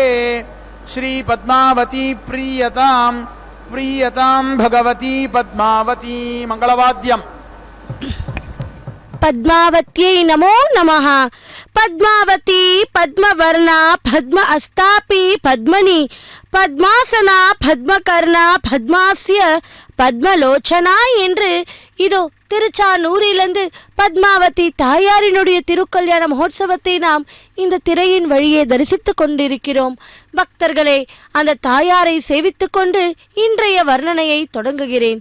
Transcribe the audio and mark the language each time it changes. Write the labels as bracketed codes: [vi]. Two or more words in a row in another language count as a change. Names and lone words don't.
[sa] श्री पद्मावती प्रीयतां प्रीयतां भगवती पद्मावती मंगलवाद्यम। पद्मावत्यै नमो नमः। पद्मावती पद्मवर्णा पद्म अस्तापि पद्मनि पद्मासना पद्मकर्णा पद्मास्य பத்மலோச்சனா [ta] என்று இதோ திருச்சானூரிலிருந்து பத்மாவதி தாயாரினுடைய திருக்கல்யாண மகோத்சவத்தை நாம் இந்த திரையின் வழியே தரிசித்துக் கொண்டிருக்கிறோம். பக்தர்களே, அந்த தாயாரை சேவித்துக் கொண்டு இன்றைய வர்ணனையை தொடங்குகிறேன்.